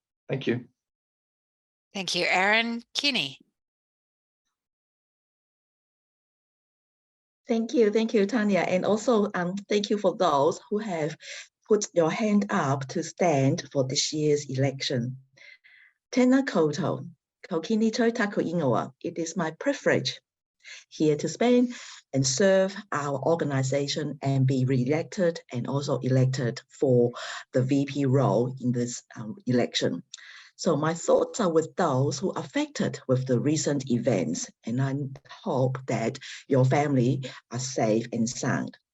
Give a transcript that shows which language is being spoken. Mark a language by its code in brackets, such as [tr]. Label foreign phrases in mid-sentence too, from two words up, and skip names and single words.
[en] Thank you. Thank you, Aaron. Kenny. Thank you, Tanya, and also thank you for those who have put your hand up to stand for this year's election. [mi] Tēnā koutou, ko kini tau taku ingoa. [en] It is my privilege here to spend and serve our organization and be re-elected and also elected for the VP role in this election. So my thoughts are with those who are affected with the recent events, and I hope that your family are safe and sound.